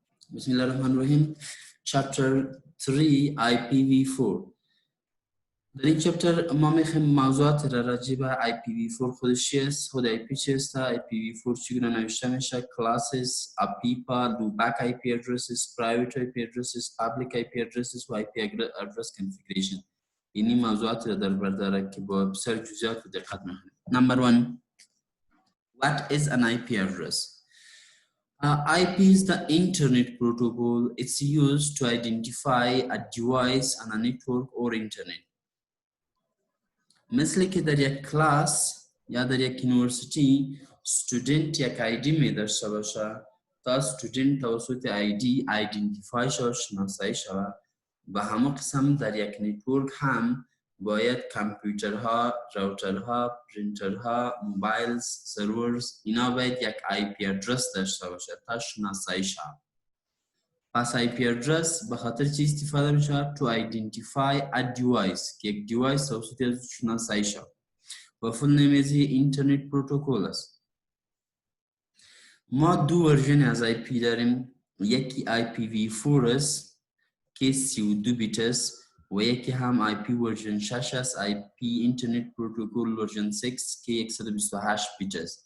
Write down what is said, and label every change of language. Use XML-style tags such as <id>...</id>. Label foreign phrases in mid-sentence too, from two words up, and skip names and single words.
<ar>بسم الله الرحمن الرحيم.</ar> <en>Chapter 3 IPv4.</en> <fa>در این چپتر ما میخوایم موضوعات را راجع به IPv4 خودش چی است، خود IP چی است، IPv4 چگونه نوشته میشه،</fa> <en>classes, APIPA, loopback IP addresses, private IP addresses, public IP addresses و IP address configuration.</en> <fa>اینی موضوعات را در بر داره که با بسیار جزئیات و دقت میخوایم.</fa> <en>Number 1. What is an IP address? IP is the internet protocol. It's used to identify a device on a network or internet.</en> <fa>مثل که در یک کلاس یا در یک یونیورسیتی student یک ID می داشته باشه تا student توسط ID identify شود، شناسایی شود. و همه قسم در یک نتورک هم باید کامپیوترها، راوترها، پرینترها،</fa> <en>mobiles, servers</en> <fa>اینا باید یک</fa> <en>IP address</en> <fa>داشته باشه تا شناسایی شود. پس</fa> <en>IP address</en> <fa>به خاطر چی استفاده میشه؟</fa> <en>To identify a device</en> <fa>که یک دیوایس توسط از شناسایی شود. و فول نمیزی</fa> <en>internet protocol</en> <fa>است. ما دو ورژن از IP داریم، یکی IPv4 است که 32 بیت است و یکی هم IP ورژن 6 است، IP</fa> <en>internet protocol version</en> <fa>6 که 128 بیت است.</fa>